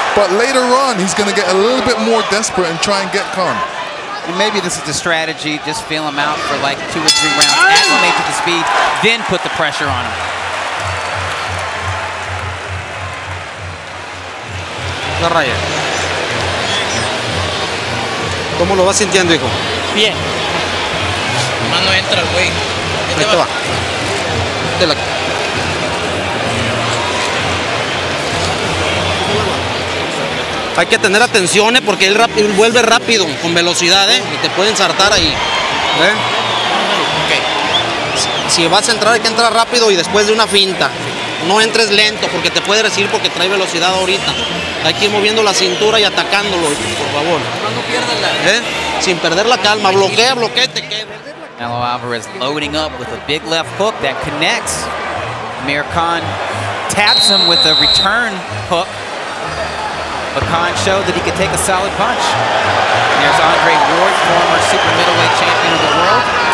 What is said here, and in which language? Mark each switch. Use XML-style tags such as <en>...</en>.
<en>But later on, he's going to get a little bit more desperate and try and get Khan. And maybe this is the strategy, just feel him out for like 2 or 3 rounds, acclimate to the speed, then put the pressure on him.</en> <es>La raya. ¿Cómo lo vas sintiendo, hijo? Bien. Más no entra el güey. Ahí te va. Hay que tener atención, porque él vuelve rápido, con velocidad, y te puede ensartar ahí. Okay. Si vas a entrar, hay que entrar rápido y después de una finta. No entres lento, porque te puede recibir porque trae velocidad ahorita. Hay que ir moviendo la cintura y atacándolo, por favor. No pierdas la... Sin perder la calma. Bloquea y te queda.</es> <en>Canelo Alvarez loading up with a big left hook that connects. Amir Khan taps him with a return hook. But Khan showed that he could take a solid punch. There's Andre Ward, former super middleweight champion of the world.</en>